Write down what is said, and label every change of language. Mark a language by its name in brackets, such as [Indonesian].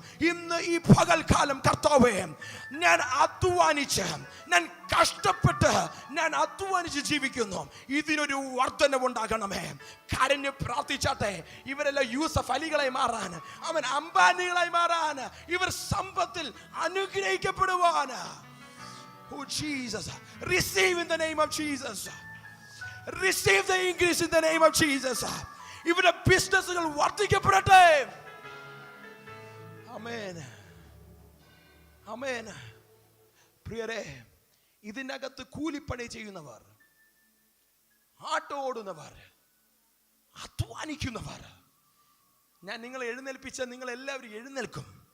[Malayalam] ഇന്ന് ഈ പകൽക്കാലം കർത്താവേ, ഞാൻ അധ്വാനിച്ച്, ഞാൻ കഷ്ടപ്പെട്ട്, ഞാൻ അധ്വാനിച്ച് ജീവിക്കുന്നു. ഇതിനൊരു വർധനവുണ്ടാകണമേ. കരഞ്ഞ് പ്രാർത്ഥിച്ചാട്ടെ. ഇവരെല്ലാം യൂസഫ് അലികളായി മാറാൻ, അവൻ അംബാനികളായി മാറാൻ, ഇവർ സമ്പത്തിൽ അനുഗ്രഹിക്കപ്പെടുവാൻ. [English] Oh Jesus, receive in the name of Jesus. Receive the increase in the name of Jesus. [Malayalam] ഇവരുടെ ബിസിനസ്സുകൾ വർദ്ധിക്കപ്പെടട്ടെ. ആമേൻ. ആമേൻ. പ്രിയരെ, ഇതിനകത്ത് കൂലിപ്പണി ചെയ്യുന്നവർ, ആട്ടോ ഓടുന്നവർ, അധ്വാനിക്കുന്നവർ, ഞാൻ നിങ്ങളെ എഴുന്നേൽപ്പിച്ച നിങ്ങൾ എല്ലാവരും എഴുന്നേൽക്കും.